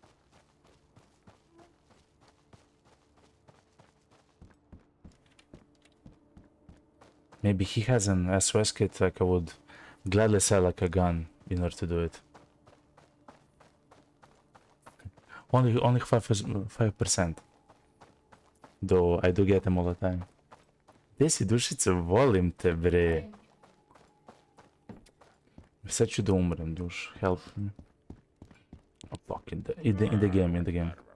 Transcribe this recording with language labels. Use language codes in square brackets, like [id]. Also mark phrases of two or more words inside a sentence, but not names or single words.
[en] Maybe he has an SOS kit, like I would gladly sell like a gun in order to do it. Only 5%. Though I do get them all the time. [sr] Gdje si dušice, volim te bre. Sad ću da umrem, duš, [en] help me. Oh fuck, in the game.